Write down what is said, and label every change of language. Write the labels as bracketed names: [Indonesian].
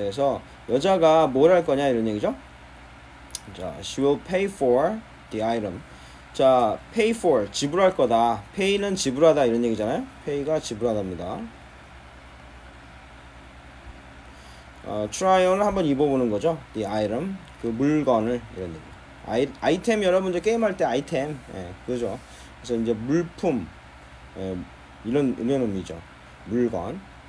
[Korean] 해서 여자가 뭘 할 거냐 이런 얘기죠. [English] 자, she will pay for the item. [Korean] 자, pay for 지불할 거다. pay는 지불하다 이런 얘기잖아요. pay가 지불하답니다. try on을 한번 입어보는 거죠. the item 그 물건을 이런 얘기. 아이템 여러분들 게임할 때 아이템 그죠. 그래서 이제 물품 이런 의미죠. 물건.